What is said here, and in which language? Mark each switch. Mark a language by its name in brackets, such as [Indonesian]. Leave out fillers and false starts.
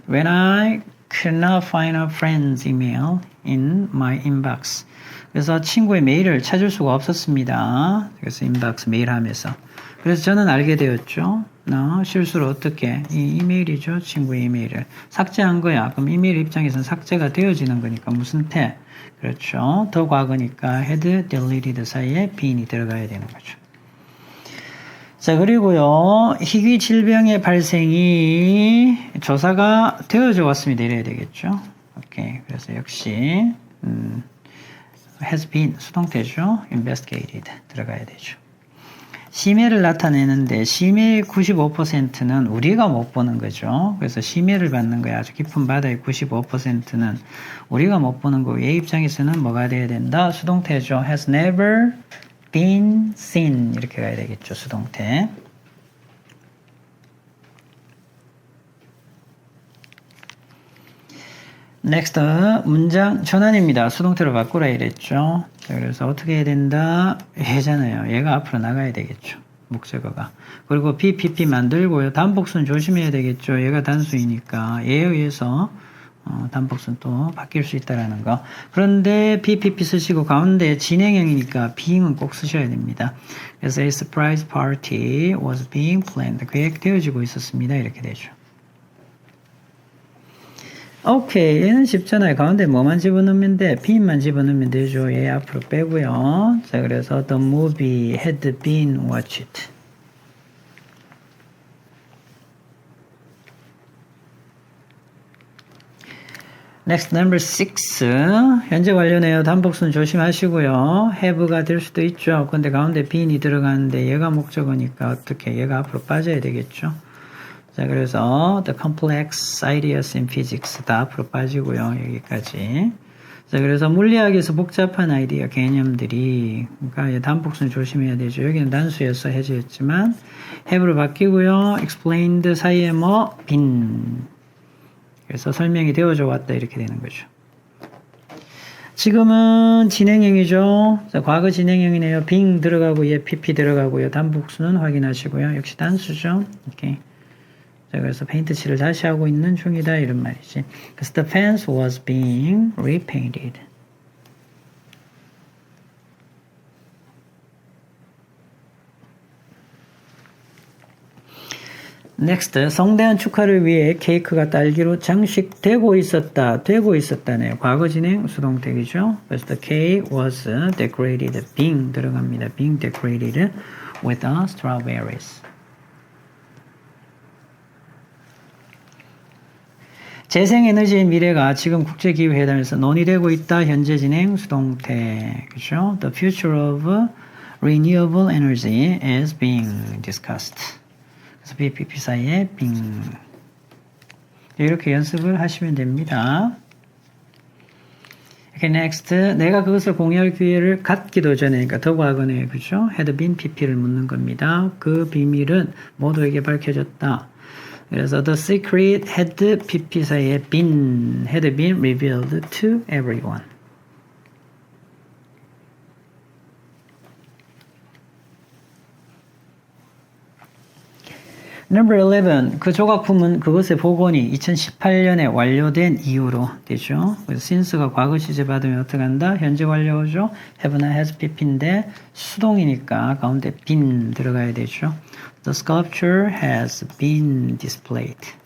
[English] When I could not find a friend's email in my inbox. [Korean] 그래서 친구의 메일을 찾을 수가 없었습니다. 그래서 인박스 메일 하면서. 그래서 저는 알게 되었죠. 실수로 어떻게 이 이메일이죠. 친구의 이메일을 삭제한 거야. 그럼 이메일 입장에서는 삭제가 되어지는 거니까 무슨 태? 그렇죠. 더 과거니까 [English] had deleted [Korean] 사이에 being이 들어가야 되는 거죠. 자, 그리고요, 희귀 질병의 발생이 조사가 되어져 왔습니다. 이래야 되겠죠. 오케이. 그래서 역시, [English] has been [Korean] 수동태죠. investigated 들어가야 되죠. 심해를 나타내는데, 심해의 95%는 우리가 못 보는 거죠. 그래서 심해를 받는 거야. 아주 깊은 바다의 95%는 우리가 못 보는 거고, 얘 입장에서는 뭐가 돼야 된다? 수동태죠. [English] has never been seen [Korean] 이렇게 가야 되겠죠. 수동태. next 문장 전환입니다. 수동태로 바꾸라 이랬죠. 자, 그래서 어떻게 해야 된다? 얘잖아요. 얘가 앞으로 나가야 되겠죠. 목적어가. 그리고 PPP 만들고요. 단복수는 조심해야 되겠죠. 얘가 단수이니까 얘에 의해서 단복수는 또 바뀔 수 있다라는 거. 그런데 PPP 쓰시고 가운데 진행형이니까 being은 꼭 쓰셔야 됩니다. 그래서 [English] a surprise party was being planned. [Korean] 계획되어지고 있었습니다. 이렇게 되죠. 오케이. 얘는 쉽잖아요. 가운데 뭐만 집어넣으면 돼? being만 집어넣으면 되죠. 얘 앞으로 빼고요. 자, 그래서 [English] the movie had been watched. next number 6 [Korean] 현재 완료네요. 단복수는 조심하시고요. have가 될 수도 있죠. 근데 가운데 being이 들어가는데 얘가 목적어니까 어떻게 얘가 앞으로 빠져야 되겠죠. 자, 그래서 [English] the complex ideas in physics [Korean] 다 앞으로 빠지고요. 여기까지. 자, 그래서 물리학에서 복잡한 아이디어 개념들이 그러니까 단복수는 조심해야 되죠. 여기는 단수였어 해제였지만 have로 바뀌고요. explained 사이에 뭐 been 그래서 설명이 되어져 왔다 이렇게 되는 거죠. 지금은 진행형이죠. 자, 과거 진행형이네요. being 들어가고 얘 pp 들어가고요. 단복수는 확인하시고요. 역시 단수죠. 오케이. 자, 그래서 페인트 칠을 다시 하고 있는 중이다 이런 말이지. [English] 그래서 the fence was being repainted. [Korean] next 성대한 축하를 위해 케이크가 딸기로 장식되고 있었다. 되고 있었다네요. 과거 진행 수동태이죠. [English] 그래서 the cake was decorated. [Korean] being 들어갑니다. [English] being decorated with strawberries. [Korean] 재생에너지의 미래가 지금 국제기후회담에서 논의되고 있다. 현재 진행 수동태. 그죠? [English] The future of renewable energy is being discussed. [Korean] 그래서 BPP 사이에 being. 이렇게 연습을 하시면 됩니다. [English] Okay, next. [Korean] 내가 그것을 공유할 기회를 갖기도 전에, 그러니까 더 과거네. 그죠? [English] had been [Korean] PP를 묻는 겁니다. 그 비밀은 모두에게 밝혀졌다. 그래서 [English] the secret had pp [Korean] 사이에 [English] had been revealed to everyone. Number 11. [Korean] 그 조각품은 그것의 복원이 2018년에 완료된 이후로 되죠. 그래서 since가 과거 시제 받으면 어떻게 한다? 현재 완료죠. have나 has pp인데 수동이니까 가운데 been 들어가야 되죠. [English] The sculpture has been displayed.